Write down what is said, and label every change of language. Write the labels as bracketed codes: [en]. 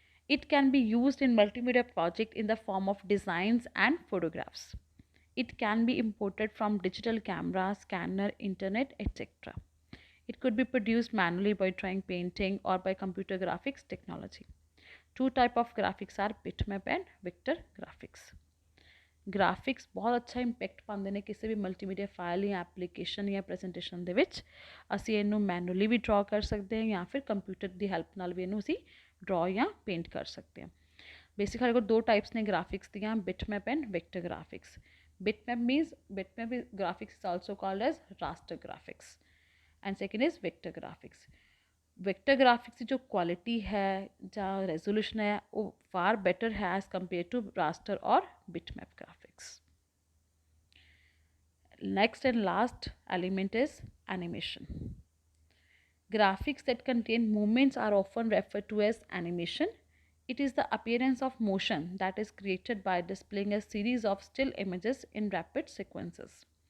[en] It can be used in multimedia project in the form of designs and photographs. It can be imported from digital camera, scanner, internet, etc. It could be produced manually by drawing, painting, or by computer graphics technology. Two type of graphics are bitmap and vector graphics. [pa] Graphics ਬਹੁਤ ਅੱਛਾ impact ਪਾਉਂਦੇ ਨੇ ਕਿਸੇ ਵੀ multimedia file ਜਾਂ application ਜਾਂ presentation ਦੇ ਵਿੱਚ. ਅਸੀਂ ਇਹਨੂੰ ਮੈਨੂਅਲੀ ਵੀ ਡਰਾ ਕਰ ਸਕਦੇ ਹਾਂ ਜਾਂ ਫਿਰ ਕੰਪਿਊਟਰ ਦੀ ਹੈਲਪ ਨਾਲ ਵੀ ਇਹਨੂੰ ਅਸੀਂ ਡਰਾ ਜਾਂ ਪੇਂਟ ਕਰ ਸਕਦੇ ਹਾਂ. ਬੇਸਿਕ ਸਾਡੇ ਕੋਲ ਦੋ ਟਾਈਪਸ ਨੇ ਗ੍ਰਾਫਿਕਸ ਦੀਆਂ, ਬਿਟਮੈਪ and vector graphics. [en] bitmap graphics is also called as raster graphics, and second is vector graphics. [pa] Vector graphics ਦੀ ਜੋ ਕੁਆਲਿਟੀ ਹੈ ਜਾਂ ਰੈਜ਼ੋਲੂਸ਼ਨ ਹੈ ਉਹ ਫਾਰ ਬੈਟਰ ਹੈ [en] As compare to raster or bitmap graphics. Next and last element is animation. Graphics that contain movements are often referred to as animation. It is the appearance of motion that is created by displaying a series of still images in rapid sequences.